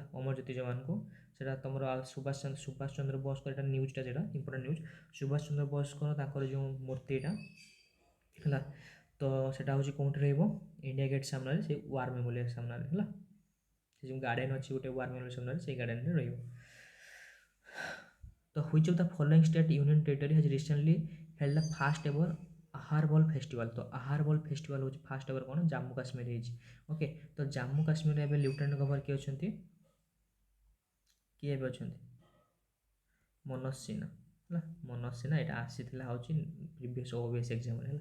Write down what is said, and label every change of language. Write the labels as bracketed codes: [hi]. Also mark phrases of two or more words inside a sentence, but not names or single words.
[or] ଅମର ଜ୍ୟୋତି ଯବାନଙ୍କୁ ସେଇଟା ତୁମର ସୁଭାଷ ଚନ୍ଦ୍ର ବୋଷଙ୍କର, ଏଇଟା ନ୍ୟୁଜ୍ଟା ସେଇଟା [en] important news. [or] ସୁଭାଷ ଚନ୍ଦ୍ର ବୋଷଙ୍କର ତାଙ୍କର ଯେଉଁ ମୂର୍ତ୍ତିଟା ହେଲା, ତ ସେଇଟା ହେଉଛି କେଉଁଠି ରହିବ? ଇଣ୍ଡିଆ ଗେଟ୍ ସାମ୍ନାରେ, ସେ [en] war memorial [or] ସାମ୍ନାରେ ହେଲା। ସେ ଯେଉଁ ଗାର୍ଡ଼େନ୍ ଅଛି ଗୋଟେ [en] war memorial [or] ସାମ୍ନାରେ, ସେଇ ଗାର୍ଡ଼େନ୍ରେ ରହିବ। [en] ତ which of the following state union territory has recently held the first ever ଆହାର ବଲ୍ ଫେଷ୍ଟିଭାଲ୍? [or] ତ ଆହାର ବଲ୍ ଫେଷ୍ଟିଭାଲ୍ ହେଉଛି [en] first ever [or] କ'ଣ? ଜାମ୍ମୁ କାଶ୍ମୀର ହେଇଛି। ଓକେ, ତ ଜାମ୍ମୁ କାଶ୍ମୀରରେ ଏବେ [en] lieutenant governor [or] କିଏ ଅଛନ୍ତି? କିଏ ଏବେ ଅଛନ୍ତି? ମନୋଜ ସିହ୍ନା ହେଲା। ମନୋଜ ସିହ୍ନା, ଏଇଟା ଆସିଥିଲା ହେଉଛି [en] previous OBS exam [or] ହେଲା।